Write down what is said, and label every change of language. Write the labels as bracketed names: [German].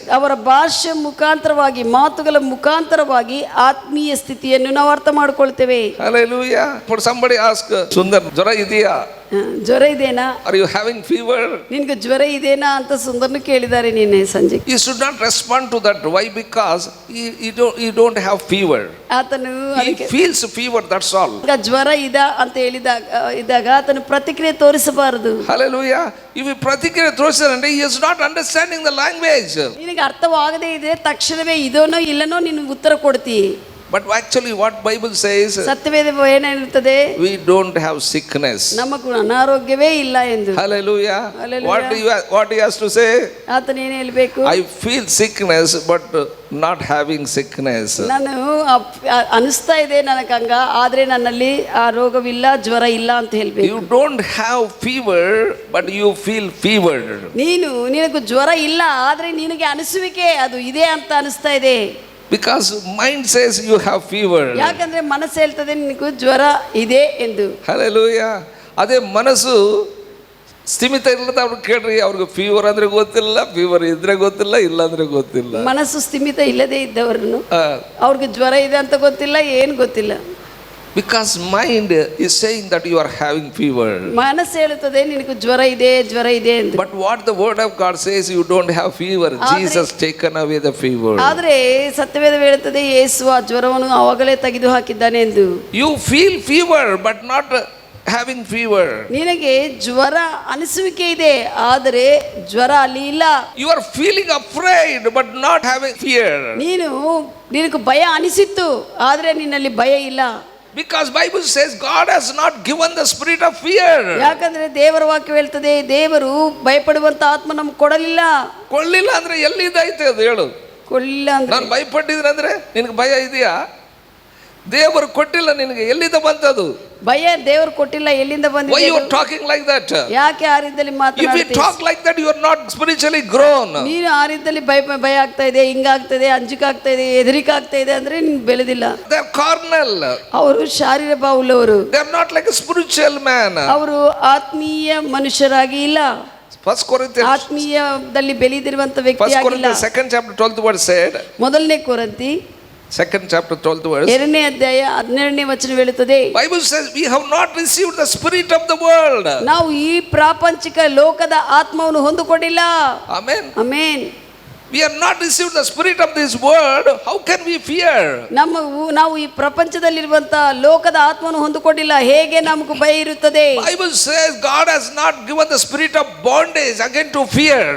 [Kannada] ಅವರ ಭಾಷೆ ಮುಖಾಂತರವಾಗಿ, ಮಾತುಗಳ ಮುಖಾಂತರವಾಗಿ ಆತ್ಮೀಯ ಸ್ಥಿತಿಯನ್ನು ನಾವು ಅರ್ಥ ಮಾಡ್ಕೊಳ್ತೇವೆ. [English] Hallelujah. For somebody ask, Sundar, [Kannada] ಜ್ವರ ಇದೆಯಾ? ಜ್ವರ ಇದೆನಾ? [English] Are you having fever? [Kannada] ನಿನ್ಗೆ ಜ್ವರ ಇದೆನಾ ಅಂತ ಸುಂದರ್ನು ಕೇಳಿದ್ದಾರೆ ನಿನ್ನೆ ಸಂಜೆ. [English] You should not respond to that. Why? Because you don't have fever. [Kannada] ಆತನು [English] He feels fever, that's all. [Kannada] ಈಗ ಜ್ವರ ಅಂತ ಇದ್ದಾಗ ಆತನು ಪ್ರತಿಕ್ರಿಯೆ ತೋರಿಸಬಾರದು. [English] Hallelujah. If you [Kannada] ಪ್ರತಿಕ್ರಿಯೆ ತೋರಿಸಿದ್ರೆ [English] he is not understanding the language. [Kannada] ನಿನಗೆ ಅರ್ಥವಾಗದೇ ಇದೆ, ತಕ್ಷಣವೇ ಇದೋನೋ ಇಲ್ಲನೋ ನಿನಗೆ ಉತ್ತರ ಕೊಡ್ತಿ. [English] But actually what Bible says, [Kannada] Satyaveda ಏನಿರುತ್ತದೆ? [English] we don't have sickness. [Kannada] ನಮಗೂ ಅನಾರೋಗ್ಯವೇ ಇಲ್ಲ ಎಂದು. [English] Hallelujah. Hallelujah. What he has to say? [Kannada] ಆತನ ಏನು ಹೇಳಬೇಕು? [English] I feel sickness but not having sickness. [Kannada] ನಾನು ಅನಿಸ್ತಾ ಇದೆ ನನಗಂಗ, ಆದ್ರೆ ನನ್ನಲ್ಲಿ ಆ ರೋಗವಿಲ್ಲ, ಜ್ವರ ಇಲ್ಲ ಅಂತ ಹೇಳ್ಬೇಕು. [English] You don't have fever but you feel fevered. [Kannada] ನಿನಗೂ ಜ್ವರ ಇಲ್ಲ, ಆದ್ರೆ ನಿನಗೆ ಅನಿಸುವಿಕೆ ಅದು ಇದೆ ಅಂತ ಅನಿಸ್ತಾ ಇದೆ. [English] Because mind says you have fever. [Kannada] ಯಾಕಂದ್ರೆ ಮನಸ್ಸು ಹೇಳ್ತದೆ ನಿನಗೂ ಜ್ವರ ಇದೆ ಎಂದು. [English] Hallelujah. [Kannada] ಅದೇ ಮನಸ್ಸು ಸ್ಥಿಮಿತ ಇಲ್ಲದ ಅವ್ರು ಕೇಳ್ರಿ, ಅವ್ರಿಗೆ ಫೀವರ್ ಅಂದ್ರೆ ಗೊತ್ತಿಲ್ಲ, ಫೀವರ್ ಇದ್ರೆ ಗೊತ್ತಿಲ್ಲ, ಇಲ್ಲ ಅಂದ್ರೆ ಗೊತ್ತಿಲ್ಲ. ಮನಸ್ಸು ಸ್ಥಿಮಿತ ಇಲ್ಲದೆ ಇದ್ದವರನ್ನು ಅವ್ರಿಗೆ ಜ್ವರ ಇದೆ ಅಂತ ಗೊತ್ತಿಲ್ಲ, ಏನು ಗೊತ್ತಿಲ್ಲ. [English] Because mind is saying that you are having fever. [Kannada] ಮನಸ್ಸು ಹೇಳುತ್ತದೆ ನಿನಗೆ ಜ್ವರ ಇದೆ ಎಂದು. [English] But what the word of God says, you don't have fever. Jesus taken away the fever. [Kannada] ಆದ್ರೆ ಸತ್ಯವೇದ ಹೇಳುತ್ತದೆ ಯೇಸು ಆ ಜ್ವರವನ್ನು ಆವಾಗಲೇ ತೆಗೆದು ಹಾಕಿದ್ದಾನೆ ಎಂದು. [English] You feel fever but not having fever. [Kannada] ನಿನಗೆ ಜ್ವರ ಅನಿಸುವಿಕೆ ಇದೆ, ಆದರೆ ಜ್ವರ ಅಲ್ಲಿ ಇಲ್ಲ. [English] You are feeling afraid but not having fear. [Kannada] ನಿನಗೆ ಭಯ ಅನಿಸಿತ್ತು, ಆದ್ರೆ ನಿನ್ನಲ್ಲಿ ಭಯ ಇಲ್ಲ. [English] Because Bible says God has not given the spirit of fear. [Kannada] ಯಾಕಂದ್ರೆ ದೇವರ ವಾಕ್ಯ ಹೇಳ್ತದೆ, ದೇವರು ಭಯಪಡುವಂತ ಆತ್ಮ ನಮ್ಗೆ ಕೊಡಲಿಲ್ಲ. ಕೊಡಲಿಲ್ಲ ಅಂದ್ರೆ ಎಲ್ಲಿದೈತೆ ಅದು ಹೇಳು. ಕೊಡಲಿಲ್ಲ ಅಂದ್ರೆ ನಾನು ಭಯಪಟ್ಟಿದ್ರೆ ಅಂದ್ರೆ ನಿನಗೆ ಭಯ ಇದೆಯಾ? ದೇವರು ಕೊಟ್ಟಿಲ್ಲ ನಿನಗೆ, ಎಲ್ಲಿಂದ ಬಂತದು ಭಯ? ದೇವರು ಕೊಟ್ಟಿಲ್ಲ, ಎಲ್ಲಿಂದ ಬಂದಿದೆ? [English] Why you are talking like that? [Kannada] ಯಾಕೆ ಆ ರೀತಿಯಲ್ಲಿ ಮಾತನಾಡ್ತೀಯ? [English] If you talk like that, you are not spiritually grown. [Kannada] ನೀನು ಆ ರೀತಿಯಲ್ಲಿ ಭಯ ಆಗ್ತಾ ಇದೆ, ಹಿಂಗಾಗ್ತಾ ಇದೆ, ಅಂಜಿಕೆ ಆಗ್ತಾ ಇದೆ, ಹೆದರಿಕೆ ಆಗ್ತಾ ಇದೆ ಅಂದ್ರೆ ನೀನು ಬೆಳೆದಿಲ್ಲ. [English] They are carnal. [Kannada] ಅವರು ಶಾರೀರ ಭಾವವುಳ್ಳವರು. [English] They are not like a spiritual man. [Kannada] ಅವರು ಆತ್ಮೀಯ ಮನುಷ್ಯರಾಗಿ ಇಲ್ಲ. [English] First Corinthians, [Kannada] ಆತ್ಮೀಯದಲ್ಲಿ ಬೆಳೆದಿರುವಂತ ವ್ಯಕ್ತಿ [English] First [Kannada] ಆಗಿಲ್ಲ. [English] Corinthians 2nd chapter 12th verse said, [Kannada] ಮೊದಲನೇ ಕೊರಿಂಥಿ [English] 2nd chapter 12th verse, [Kannada] 2ನೇ ಅಧ್ಯಾಯ 17ನೇ ವಚನ ಹೇಳುತ್ತದೆ, [English] Bible says we have not received the spirit of the world. [Kannada] ನಾವು ಈ ಪ್ರಾಪಂಚಿಕ ಲೋಕದ ಆತ್ಮವನ್ನು ಹೊಂದಿಕೊಂಡಿಲ್ಲ. [English] Amen. [Kannada] Amen. [English] We have not received the spirit of this world. How can we fear? [Kannada] ನಾವು ಈ ಪ್ರಪಂಚದಲ್ಲಿರುವಂತ ಲೋಕದ ಆತ್ಮವನ್ನು ಹೊಂದಿಕೊಂಡಿಲ್ಲ, ಹೇಗೆ ನಮಗೆ ಭಯ ಇರುತ್ತದೆ? [English] Bible says God has not given the spirit of bondage again to fear.